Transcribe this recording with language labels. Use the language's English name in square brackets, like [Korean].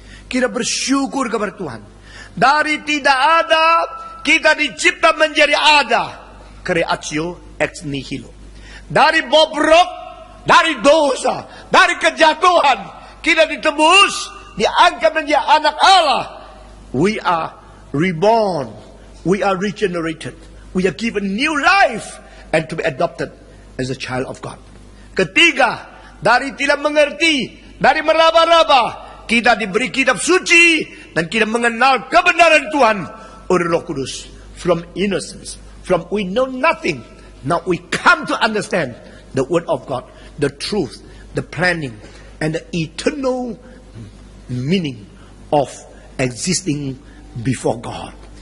[Indonesian] Kita bersyukur kepada Tuhan. Dari tidak ada, kita dicipta menjadi ada. Creatio ex nihilo. Dari bobrok, dari dosa, dari kejatuhan, kita ditebus, diangkat menjadi anak Allah. [English] We are reborn. We are regenerated. We are given new life and to be adopted as a child of God. [Indonesian] Ketiga, dari tidak mengerti, dari meraba-raba, kita diberi kitab suci dan kita mengenal kebenaran Tuhan oleh Roh Kudus. [English] from innocence, from we know nothing. Now we come to understand the word of God, the truth, the planning, and the eternal meaning of existing before God.